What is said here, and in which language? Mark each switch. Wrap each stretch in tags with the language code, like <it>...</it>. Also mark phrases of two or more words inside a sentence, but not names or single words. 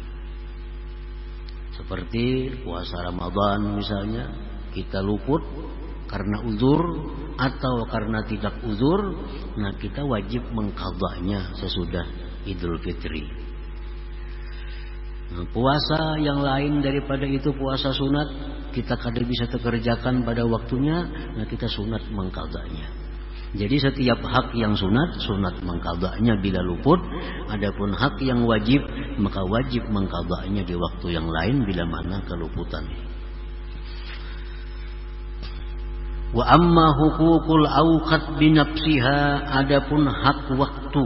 <id>Seperti puasa Ramadan misalnya, kita luput karena uzur atau karena tidak uzur, nah kita wajib mengqadhanya sesudah Idul Fitri. Nah, puasa yang lain daripada itu puasa sunat, kita kadang bisa kerjakan pada waktunya, nah kita sunat mengqadhanya. Jadi setiap hak yang sunat, sunat mengqadhanya bila luput. Adapun hak yang wajib, maka wajib mengqadhanya di waktu yang lain bila mana keluputan.</id> <ar>وأما حقوق الأوقات بنفسها,</ar> <id>adapun hak waktu.</id>